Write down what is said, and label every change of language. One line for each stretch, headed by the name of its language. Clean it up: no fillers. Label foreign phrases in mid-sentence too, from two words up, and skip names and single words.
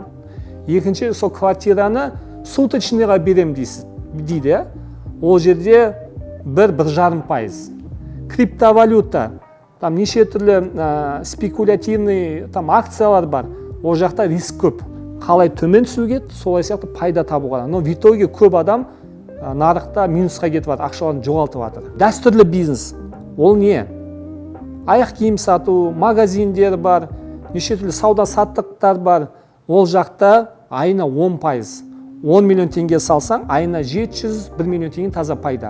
Kazakh: Екінші, сол квартираны суточныйға берем дейді. Ол жерде 1-1,5%. Криптовалюта, там неше түрлі спекулятивный акциялар бар. Ол жақта риск көп. Қалай төмен түсуге, солай сияқты пайда табуға.
Russian: Но в итоге
Kazakh: көп адам нарықта минусқа кетіп жатыр, ақшаларын жоғалтып жатыр. Дәстүрлі бизнес. Ол не? Аяқ киім сату, магазиндер бар, неше түрлі сауда-саттықтар бар. Ол жақта айына 10%. 10 миллион теңге салсаң, айына 700-1 миллион теңге таза пайда.